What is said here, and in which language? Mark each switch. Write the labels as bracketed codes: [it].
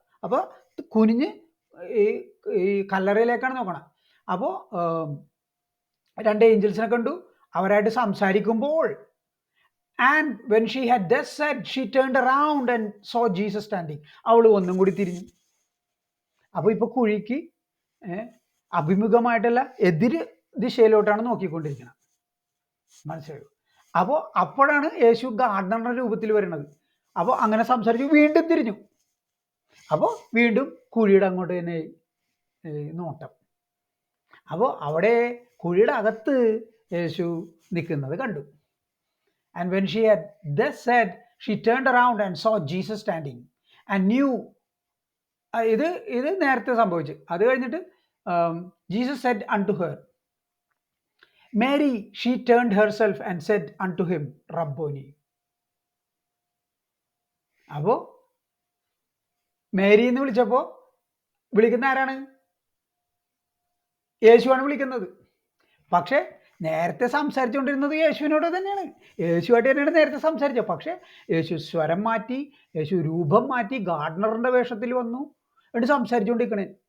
[ml] അപ്പോൾ കുനിഞ്ഞ് ഈ കല്ലറയിലേക്കാണ് നോക്കണം. അപ്പോൾ 2 ഏഞ്ചൽസിനെ കണ്ടു, അവരായിട്ട് സംസാരിക്കുമ്പോൾ, [en] and when she had thus said she turned around and saw Jesus standing. [ml] അവൾ ഒന്നും കൂടി തിരിഞ്ഞു. അപ്പോൾ ഇപ്പൊ കുഴിക്ക് അഭിമുഖമായിട്ടല്ല, എതിര് ദിശയിലോട്ടാണ് നോക്കിക്കൊണ്ടിരിക്കുന്നത്. മനസ്സിലായോ? അപ്പോൾ അപ്പോഴാണ് യേശു ഗാർഡനറുടെ രൂപത്തിൽ വരുന്നത്. അപ്പോൾ അങ്ങനെ സംസാരിച്ചു വീണ്ടും തിരിഞ്ഞു. അപ്പോൾ വീണ്ടും കുഴിയുടെ അങ്ങോട്ട് തന്നെ നോട്ടം. അപ്പോൾ അവിടെ കുഴിയുടെ അകത്ത് യേശു നിൽക്കുന്നത് കണ്ടു. [en] And when she had thus said, she turned around and saw Jesus standing and knew. [ml] ഇത് നേരത്തെ സംഭവിച്ചു. അത് കഴിഞ്ഞിട്ട് Jesus [en] said unto her, Mary. She turned herself and said unto him, Rabboni. [ml] അപ്പോൾ മേരി എന്ന് വിളിച്ചപ്പോൾ വിളിക്കുന്ന ആരാണ്? യേശുവാണ് വിളിക്കുന്നത്. പക്ഷേ നേരത്തെ സംസാരിച്ചുകൊണ്ടിരുന്നത് യേശുവിനോട് തന്നെയാണ്, യേശുവായിട്ട് തന്നെയാണ് നേരത്തെ സംസാരിച്ചത്. പക്ഷേ യേശു സ്വരം മാറ്റി, യേശു രൂപം മാറ്റി, ഗാർഡനറിൻ്റെ വേഷത്തിൽ വന്നു, എന്നിട്ട് സംസാരിച്ചുകൊണ്ടിരിക്കണേ.